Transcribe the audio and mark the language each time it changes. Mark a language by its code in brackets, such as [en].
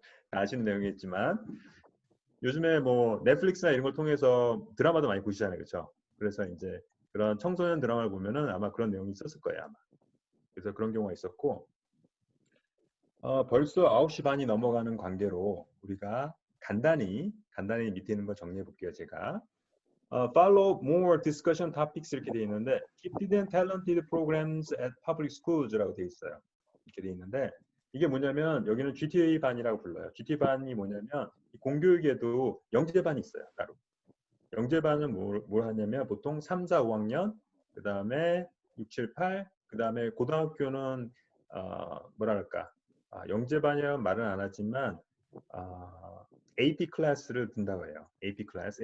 [ko] 아시는 내용이겠지만 요즘에 뭐 넷플릭스나 이런 걸 통해서 드라마도 많이 보시잖아요, 그렇죠? 그래서 이제 그런 청소년 드라마를 보면은 아마 그런 내용이 있었을 거예요, 아마. 그래서 그런 경우가 있었고, 벌써 9시 반이 넘어가는 관계로 우리가 간단히 밑에 있는 거 정리해 볼게요, 제가. [en] Follow more discussion topics [ko] 이렇게 돼 있는데, [en] gifted and talented programs at public schools"라고 돼 있어요. [ko] 이렇게 돼 있는데, 이게 뭐냐면 여기는 GTA 반이라고 불러요. GTA 반이 뭐냐면 공교육에도 영재반이 있어요, 따로. 영재반은 뭘 하냐면 보통 3, 4, 5학년, 그 다음에 6, 7, 8, 그 다음에 고등학교는 뭐랄까 영재반이라는 말은 안 하지만 AP 클래스를 든다고 해요. AP 클래스.